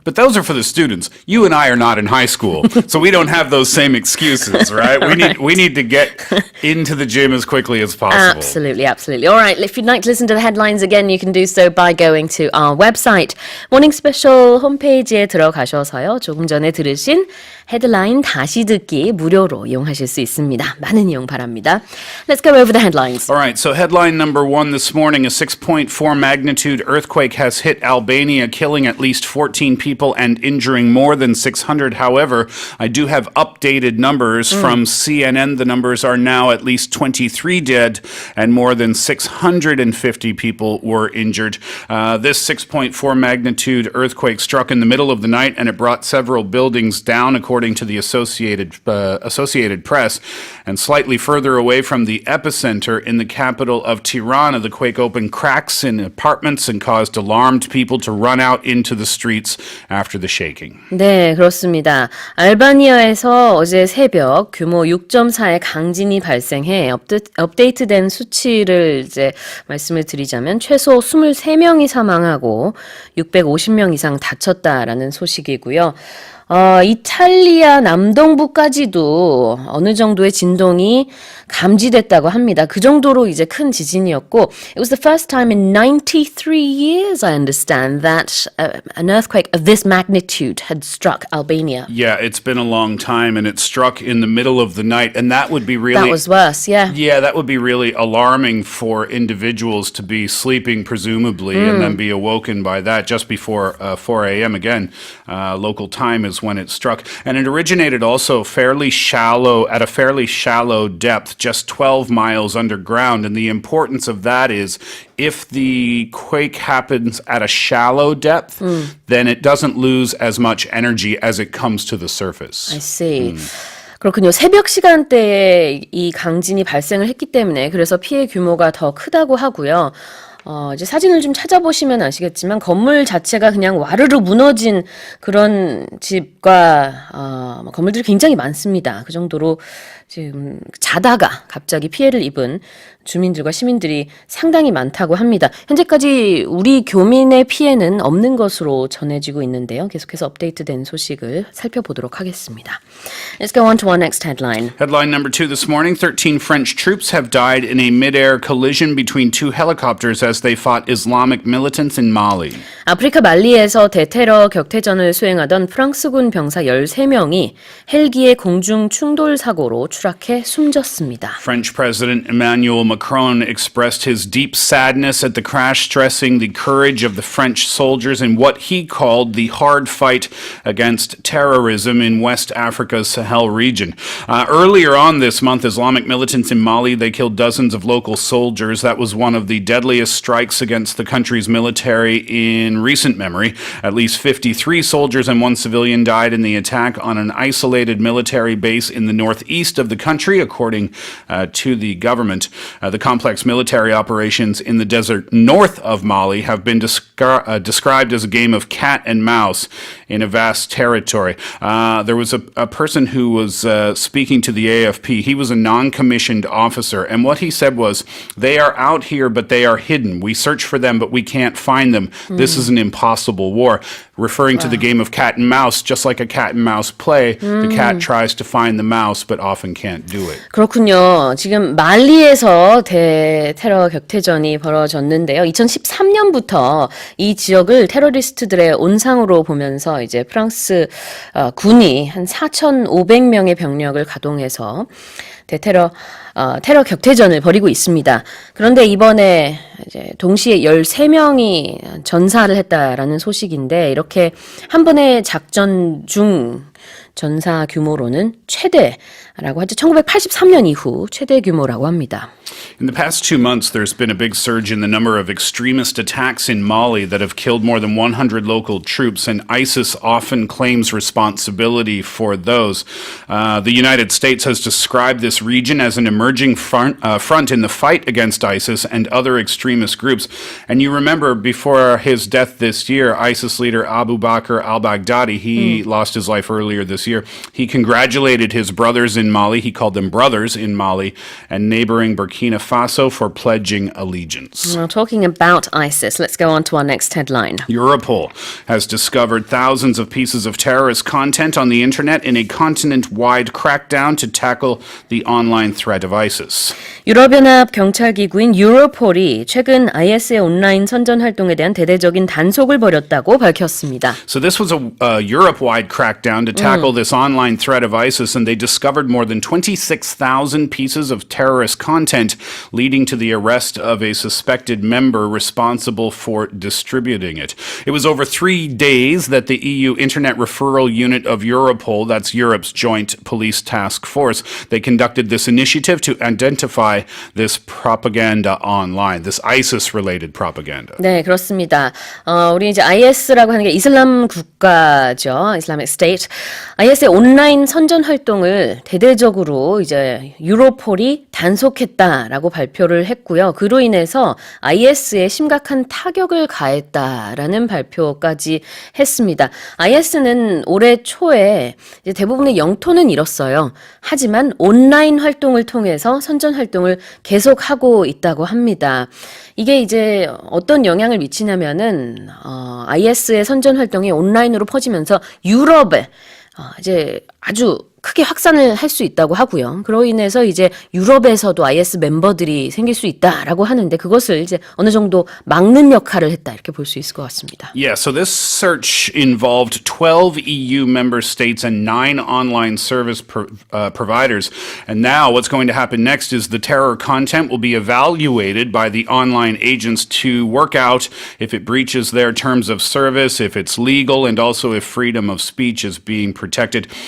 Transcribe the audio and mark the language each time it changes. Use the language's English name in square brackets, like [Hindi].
[English] But those are for the students. You and I are not in high school, so we don't have those same excuses, right? We need to get into the gym as quickly as possible. Absolutely. All right, if you'd like to listen to the headlines again, you can do so by going to our website. [Korean] Morning Special 홈페이지에 들어가셔서요. 조금 전에 들으신 헤드라인 다시 듣기 무료로 이용하실 수 있습니다. 많은 이용 바랍니다. [English] Let's go over the headlines. All right, so headline number 1 this morning, a 6.4 magnitude earthquake has hit Albania, killing at least 14 people and injuring more than 600. However, I do have updated numbers from CNN. The numbers are now at least 23 dead and more than 650 people were injured. This 6.4 magnitude earthquake struck in the middle of the night and it brought several buildings down, according to the Associated Press. And slightly further away from the epicenter in the capital of Tirana, the quake opened cracks in apartments and caused alarmed people to run out into the streets after the shaking. [Korean] 네, 그렇습니다. 알바니아에서 어제 새벽 규모 6.4의 강진이 발생해 업데이트된 수치를 이제 말씀을 드리자면 최소 23명이 사망하고 650명 이상 다쳤다라는 소식이고요. 이탈리아 남동부까지도 어느 정도의 진동이 감지됐다고 합니다. 그 정도로 이제 큰 지진이었고, [English] it was the first time in 93 years, I understand, that an earthquake of this magnitude had struck Albania. Yeah, it's been a long time, and it struck in the middle of the night, and that would be really... That was worse, yeah. Yeah, that would be really alarming for individuals to be sleeping, presumably, and then be awoken by that just before 4 a.m. again, local time as was when it struck. And it originated also at a fairly shallow depth, just 12 miles underground. And the importance of that is if the quake happens at a shallow depth, then it doesn't lose as much energy as it comes to the surface. I see. [Korean] 그렇군요. 새벽 시간대에 이 강진이 발생을 했기 때문에 그래서 피해 규모가 더 크다고 하고요. 이제 사진을 좀 찾아보시면 아시겠지만 건물 자체가 그냥 와르르 무너진 그런 집과 건물들이 굉장히 많습니다. 그 정도로 지금 자다가 갑자기 피해를 입은 주민들과 시민들이 상당히 많다고 합니다. 현재까지 우리 교민의 피해는 없는 것으로 전해지고 있는데요. 계속해서 업데이트된 소식을 살펴보도록 하겠습니다. [English] Let's go on to our next headline. Headline number 2 this morning, 13 French troops have died in a mid-air collision between two helicopters as they fought Islamic militants in Mali. [Korean] 아프리카 말리에서 대테러 격퇴전을 수행하던 프랑스군 병사 13명이 헬기의 공중 충돌 사고로 추락해 숨졌습니다. [English] French President Emmanuel Macron expressed his deep sadness at the crash, stressing the courage of the French soldiers in what he called the hard fight against terrorism in West Africa's Sahel region. Earlier on this month, Islamic militants in Mali, they killed dozens of local soldiers. That was one of the deadliest strikes against the country's military in recent memory. At least 53 soldiers and one civilian died in the attack on an isolated military base in the northeast of the country, according to the government. The complex military operations in the desert north of Mali have been described as a game of cat and mouse in a vast territory. There was a person who was speaking to the AFP. He was a non-commissioned officer, and what he said was, they are out here, but they are hidden. We search for them, but we can't find them. This is an impossible war. Referring to the game of cat and mouse, just like a cat and mouse play, the cat tries to find the mouse, but often can't do it. [Korean] 그렇군요. 지금 말리에서 대테러 격퇴전이 벌어졌는데요. 2013년부터 이 지역을 테러리스트들의 온상으로 보면서 이제 프랑스 군이 한 4,500명의 병력을 가동해서 테러 격퇴전을 벌이고 있습니다. 그런데 이번에 이제 동시에 13명이 전사를 했다라는 소식인데 이렇게 한 번의 작전 중 전사 규모로는 최대라고 하죠. 1983년 이후 최대 규모라고 합니다. [English] In the past 2 months, there's been a big surge in the number of extremist attacks in Mali that have killed more than 100 local troops, and ISIS often claims responsibility for those. The United States has described this region as an emerging front in the fight against ISIS and other extremist groups. And you remember, before his death this year, ISIS leader Abu Bakr al-Baghdadi, he lost his life earlier this year. He congratulated his brothers in Mali, he called them brothers in Mali, and neighboring Burkina Faso for pledging allegiance. Well, talking about ISIS, let's go on to our next headline. Europol has discovered thousands of pieces of terrorist content on the internet in a continent-wide crackdown to tackle the online threat of ISIS. [Korean] 유럽연합 경찰기구인 유로폴이 최근 IS의 온라인 선전 활동에 대한 대대적인 단속을 벌였다고 밝혔습니다. [English] So this was a Europe-wide crackdown to tackle this online threat of ISIS, and they discovered more than 26,000 pieces of terrorist content, leading to the arrest of a suspected member responsible for distributing it. It was over 3 days that the EU Internet Referral Unit of Europol, that's Europe's joint police task force, they conducted this initiative to identify this propaganda online, this ISIS-related propaganda. [Korean] 네, 그렇습니다. 우리 이제 IS라고 하는 게 이슬람 국가죠. [English] Islamic State. [Korean] IS의 온라인 선전 활동을 대대적으로 이제 유로폴이 단속했다라고 발표를 했고요. 그로 인해서 IS에 심각한 타격을 가했다라는 발표까지 했습니다. IS는 올해 초에 이제 대부분의 영토는 잃었어요. 하지만 온라인 활동을 통해서 선전 활동을 계속하고 있다고 합니다. 이게 이제 어떤 영향을 미치냐면은 IS의 선전 활동이 온라인으로 퍼지면서 유럽에 이제 아주 크게 확산을 할 수 있다고 하고요. 그로 인해서 이제 유럽에서도 IS 멤버들이 생길 수 있다라고 하는데 그것을 이제 어느 정도 막는 역할을 했다 이렇게 볼 수 있을 것 같습니다. [English] Yeah, so this search involved 12 EU member states and 9 online service providers. And now what's going to happen next is the terror content will be evaluated by the online agents to work out if it breaches their terms of service, if it's legal, and also if freedom of speech is being protected.